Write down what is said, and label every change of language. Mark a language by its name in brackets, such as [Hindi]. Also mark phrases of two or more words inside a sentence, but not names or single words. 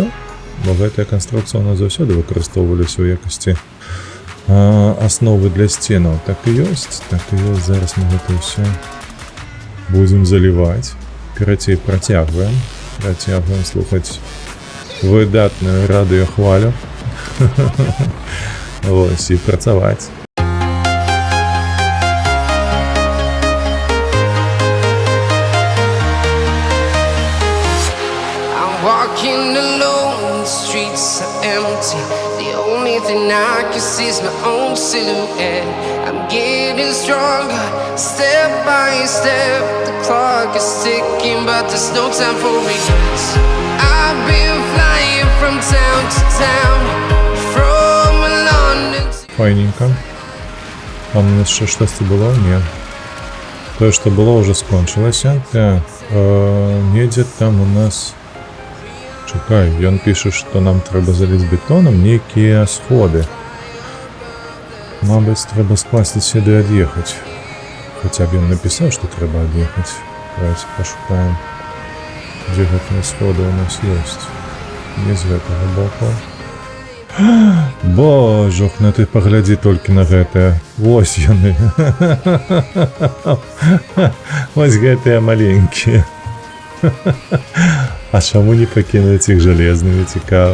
[Belarusian] Бо гэтая канструкцыя ў нас заўсёды выкарыстоўваліся ў якасці асновы для сценаў. Так і ёсць. Зараз мы гэта ўсё будзем заліваць. Карацей, працягваем слухаць выдатную радыёхвалю. Вось, і працаваць. [English] Walking alone, the streets are empty. The only thing I can see is my own silhouette. I'm getting stronger, step by step. The clock is ticking, but there's no time for regrets. I've been flying from town to town, from London to... [Ukrainian] Файненько. А у нас ще щось було? Ні. То, що було, вже скончилося. [Belarusian] Так, недзе там у нас... Чекай, ён піше, що нам треба заліз бетоном нейкія сходи. [Ukrainian] Мабуть, треба скласти сюди і від'їхати. Хоча б він написав, що треба від'їхати. Давайте пошукаємо, де гэтыя сходи у нас есть. [Belarusian] Не з гэтага боку. Божух, ну ты погляди толькі на гэтыя. Вось яны. Вось гэтыя маленькія. А чаму не пакінуць іх жалезнымі, цікава.